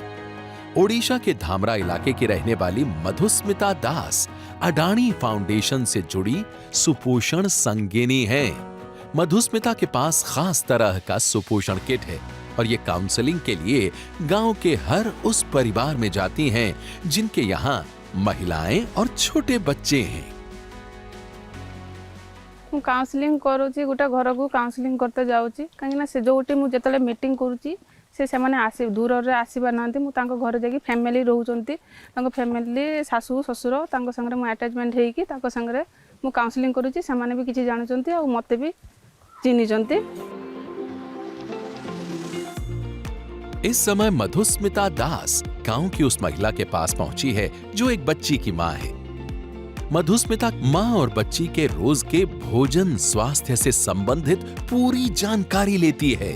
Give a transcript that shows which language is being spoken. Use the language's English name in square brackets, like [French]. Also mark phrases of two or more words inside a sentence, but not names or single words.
[Hindi] ओडिशा के धामरा इलाके की रहने वाली मधुस्मिता दास अडानी फाउंडेशन से जुड़ी सुपोषण संगिनी है। मधुस्मिता के पास खास तरह का सुपोषण किट है और ये काउंसलिंग के लिए गांव के हर उस परिवार में जाती हैं जिनके यहाँ महिलाएं और छोटे बच्चे हैं। [Odia] ମୁଁ କାଉନସିଲିଂ କରୁଛି, ଗୋଟେ ଘରକୁ କାଉନସିଲିଂ करते ଯାଉଛି, କାହିଁକିନା ସେ ଯୋଉଠି ମୁଁ ଯେତେବେଳେ ମିଟିଂ କରୁଛି ସେମାନେ ଦୂରରେ ଆସିବା ନାହାନ୍ତି। ମୁଁ ତାଙ୍କ ଘରେ ଯାଇକି ଫ୍ୟାମିଲି ରହୁଛନ୍ତି, ତାଙ୍କ ଫ୍ୟାମିଲି ଶାଶୁ ଶ୍ୱଶୁର ତାଙ୍କ ସାଙ୍ଗରେ ମୁଁ ଆଟାଚମେଣ୍ଟ ହେଇକି ତାଙ୍କ ସାଙ୍ଗରେ ମୁଁ କାଉନସିଲିଂ କରୁଛି। ସେମାନେ ବି କିଛି ଜାଣୁଛନ୍ତି ଆଉ ମୋତେ ବି ଚିହ୍ନିଛନ୍ତି। [Hindi] इस समय मधुस्मिता दास गांव की उस महिला के पास पहुंची है जो एक बच्ची की मां है। मधुस्मिता मां और बच्ची के रोज के भोजन स्वास्थ्य से संबंधित पूरी जानकारी लेती है।